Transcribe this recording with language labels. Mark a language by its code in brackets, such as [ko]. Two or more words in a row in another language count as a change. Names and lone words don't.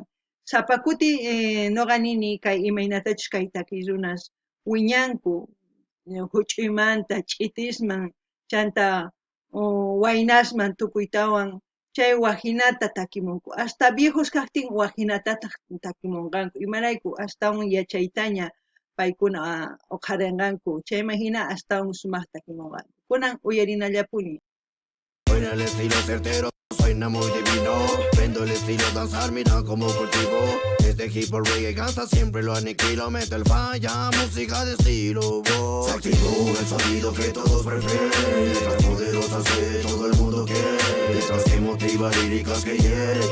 [qu] Sapakuti ñuqa nini kay imaynatachus kay takiy runas wiñanku huch'uymanta ch'itisman chanta waynasman tukuytawan chay wajinata takimunku [es] hasta viejos [qu] kaqtin wajinatataq takimunqanku imarayku astawan yachaytaña paykuna uqharinqanku chayman hina astawan sumaq takimunqanku kunan uyarinallapuni. [es] Suena el estilo certero, suena muy divino. Prendo el estilo danzar, mira como cultivo. Este hip hop reggae canta, siempre lo aniquilo. Mete el falla, música de estilo. Se activó el sonido que todos prefieren. Letras poderosas que todo el mundo quiere. Letras que motivan, líricas que hieren.